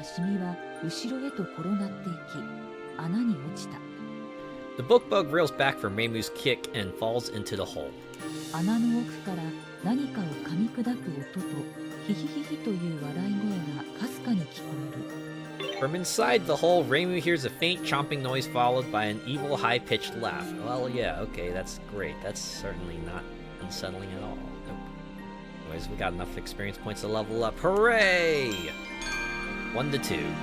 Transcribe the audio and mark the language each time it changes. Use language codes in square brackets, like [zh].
[ja] シミは後ろへと転がっていき、穴に落ちた。 [en] The book bug reels back from Reimu's kick and falls into the hole. [ja] 穴の奥から何かを噛み砕く音と、ヒヒヒヒという笑い声がかすかに聞こえる。 [en] From inside the hole, Reimu hears a faint chomping noise followed by an evil high-pitched laugh. Well, yeah, okay, that's great. That's certainly not unsettling at all. Nope. Anyways, we got enough experience points to level up. Hooray! 1 to 2.